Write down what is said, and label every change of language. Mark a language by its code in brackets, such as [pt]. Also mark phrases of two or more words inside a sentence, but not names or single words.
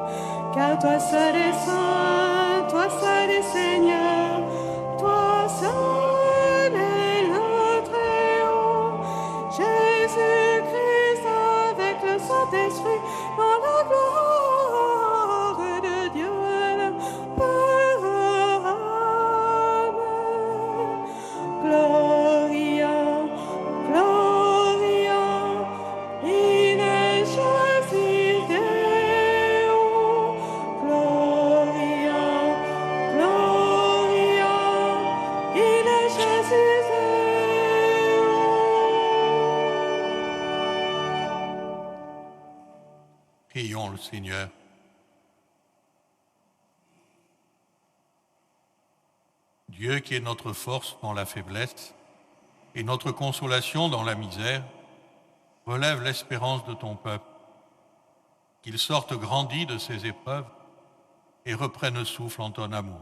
[fr] Car toi seul est saint, toi seul est Seigneur, toi seul est le Très-Haut. Jésus-Christ avec le Saint-Esprit, dans la gloire de Dieu le Père. Amen. [la] Gloria, Gloria, in excelsis Deo. Gloria, Gloria, in excelsis Deo. [fr] Prions le Seigneur. Dieu qui est notre force dans la faiblesse et notre consolation dans la misère, relève l'espérance de ton peuple, qu'il sorte grandi de ses épreuves et reprenne souffle en ton amour.